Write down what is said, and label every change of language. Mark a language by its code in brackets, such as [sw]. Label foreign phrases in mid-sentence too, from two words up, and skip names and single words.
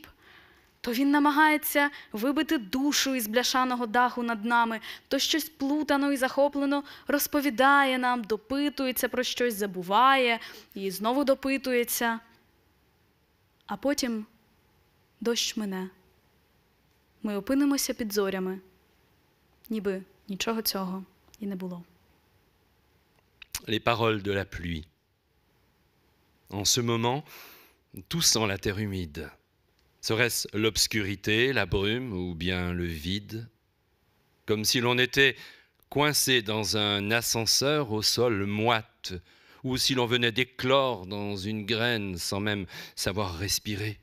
[uk] То він намагається вибити душу із бляшаного даху над нами, то щось плутано і захоплено розповідає нам, допитується про щось, забуває і знову допитується. А потім дощ мине. Ми опинимося під зорями, ніби нічого цього і не було. [fr] Les paroles de la pluie. En ce moment, tout sent la terre humide. Serait-ce l'obscurité, la brume ou bien le vide? Comme si l'on était coincé dans un ascenseur au sol moite, ou si l'on venait d'éclore dans une graine sans même savoir respirer.